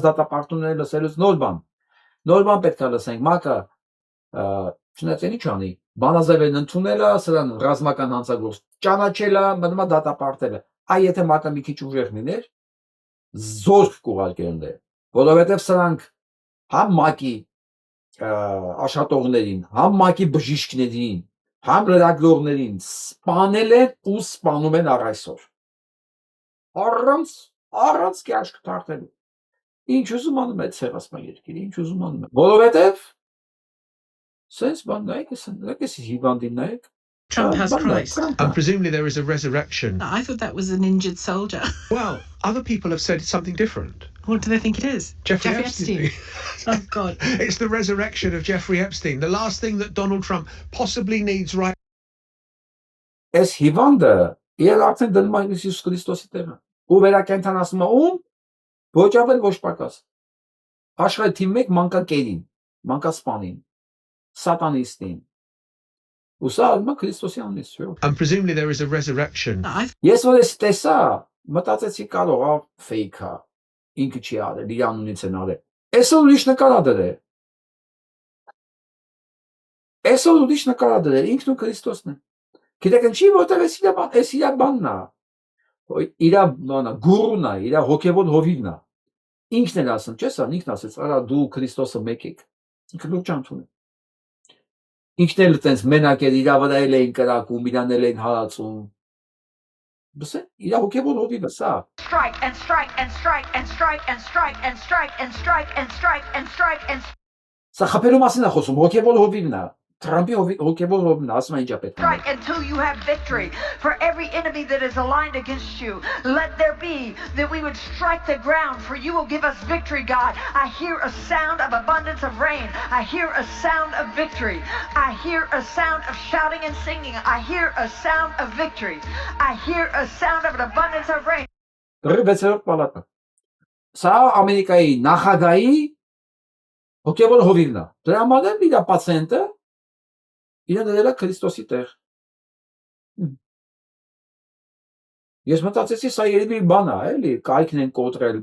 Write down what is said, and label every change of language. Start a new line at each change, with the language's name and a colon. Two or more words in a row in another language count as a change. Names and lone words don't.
Armenian: դատապարտումները լսելուց նոր բան պետք է լսենք։ Մակը չնայած ինչ անի, բանաձևերն ընդունելը, սրան ռազմական հանցագործ ճանաչելը, մտնում է դատապարտելը։ Այ եթե մակը մի քիչ ուժեղ լիներ, զորք կուղարկել, որովհետև սրանք համ մակի աշխատողներին, համ մակի բժիշկներին, համ լրագրողներին սպանել են ու սպանում են առ այսօր։ Առանց կաշկ թարթելու։ Ինչ ուզում անում է ցեղասպան երկիրը, ինչ ուզում անում է։ Որովհետև sense բան նայեք, հիվանդին նայեք։
English: Trump has Christ. And presumably there is a resurrection. I thought that was an injured soldier. Well, other people have said something different. What do they think it is? Jeffrey Epstein. Oh, God. It's the resurrection of Jeffrey Epstein. The last thing that Donald Trump possibly needs right.
Armenian: Այս հիվանդը իր արդեն դնում է Հիսուս Քրիստոսի տեղը։ Ու վերակենդանացնում է ում? Ոչ ավել, ոչ պակաս։ Աշխարհի թիմ 1 մանկակերին, մանկասպանին, սատանիստին։
English: And presumably there is a resurrection.
Armenian: Ես որ ես տեսա, մտածեցի կարող է fake է, ինքը չի արել, իր անունից են արել։ Այսօր ուրիշ նկար ա դրել։ Այսօր ուրիշ նկար ա դրել, ինքն ու Քրիստոսն է։ Գիտեք ինչի, որտեղ էս իր բանն է։ Իր բանը գուրուն է, իր հոգևոր հովիվն է։ Ինքն էլ ասում, չես ան, ինքն ասեց, արա դու Քրիստոսը մեկ եք։ Ինքը լուրջ անցուն է։ Ինքն էլ տենց մենակ էր, իր վրա էին կրակում, իրանն էլ էին հալածում։ Բսե, իր հոգևոր հովիվը սա։
English: Strike and strike and strike and strike and strike and strike and strike and strike and strike and
Armenian: Սա խփելու մասին է խոսում, հոգևոր հովիվն է։ Trump հոգևոր հովիվն է, ասում է ինչա պետք է։
English: Strike until you have victory. For every enemy that is aligned against you, let there be that we would strike the ground, for you will give us victory, God. I hear a sound of abundance of rain. I hear a sound of victory. I hear a sound of shouting and singing. I hear a sound of victory. I hear a sound of an abundance of rain.
Armenian: Դրվեցերով պալատը։ Սա Ամերիկայի նախագահի հոգևոր հովիվն է։ Դրա համար էլ իր պացիենտը իրեն դրել է Քրիստոսի տեղ։ Ես մտածեցի, սա երևի բան է, էլի, կայքն են կոտրել